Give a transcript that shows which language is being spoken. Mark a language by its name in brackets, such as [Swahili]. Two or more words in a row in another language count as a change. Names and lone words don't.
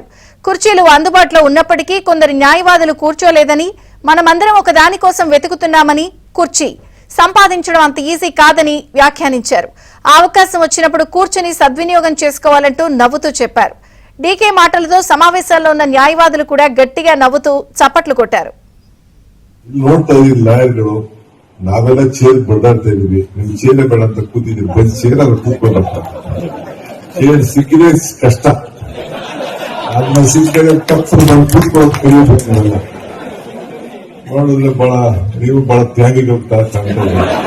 [Telugu] కుర్చీలు అందుబాటులో ఉన్నప్పటికీ కొందరు న్యాయవాదులు కూర్చోలేదని, మనమందరం ఒక దానికోసం వెతుకుతున్నామని, కుర్చీ సంపాదించడం అంత ఈజీ కాదని వ్యాఖ్యానించారు. ఆ అవకాశం వచ్చినప్పుడు కూర్చుని సద్వినియోగం చేసుకోవాలంటూ నవ్వుతూ చెప్పారు. డీకే మాటలతో సమావేశాల్లో ఉన్న న్యాయవాదులు కూడా గట్టిగా నవ్వుతూ చప్పట్లు కొట్టారు. [Kannada] ನಾವೆಲ್ಲ ಚೇರ್ ಬಡಾಡ್ತಾ ಇದೀವಿ, ನಿಮ್ ಚೇರೆ ಬೇಡ ಅಂತ ಕೂತಿದ್ದೀವಿ, ಬಂದ್ ಚೇರ್ ಅಲ್ಲಿ ಕೂತ್ಕೊಂಡಪ್ಪ. ಚೇರ್ ಸಿಕ್ಕಿದ್ರೆ ಕಷ್ಟ, ಅದನ್ನ ಸಿಕ್ಕಿದ್ರೆ ತಪ್ಪು ಬಂದು ಕೂತ್ಕೊಳ್ಳೋದು ಕಲಿಯಬೇಕು. ನಾವೆಲ್ಲ ನೋಡಿದ್ರೆ ನೀವು ಬಹಳ ತ್ಯಾಗಿಗಳು ಕಾಣ್ತಾ ಇದ್ದೀವಿ.